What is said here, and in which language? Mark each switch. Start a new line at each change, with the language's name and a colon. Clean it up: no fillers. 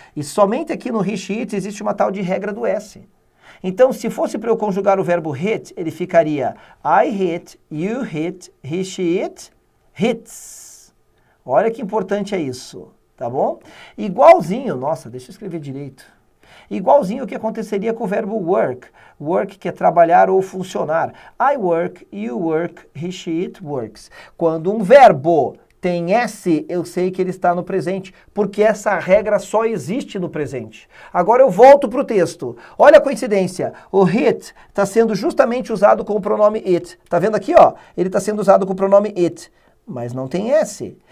Portuguese: E somente aqui no he, she, it existe uma tal de regra do S. Então, se fosse para eu conjugar o verbo hit, ele ficaria
English: I hit, you hit, he, she, it, hits.
Portuguese: Olha que importante é isso, tá bom? Igualzinho, nossa, deixa eu escrever direito. Igualzinho o que aconteceria com o verbo work. Work que é trabalhar ou funcionar.
English: I work, you work, he, she, it works.
Portuguese: Quando um verbo tem S, eu sei que ele está no presente, porque essa regra só existe no presente. Agora eu volto para o texto. Olha a coincidência. O hit está sendo justamente usado com o pronome it. Tá vendo aqui, ó? Ele está sendo usado com o pronome it. Mas não tem S.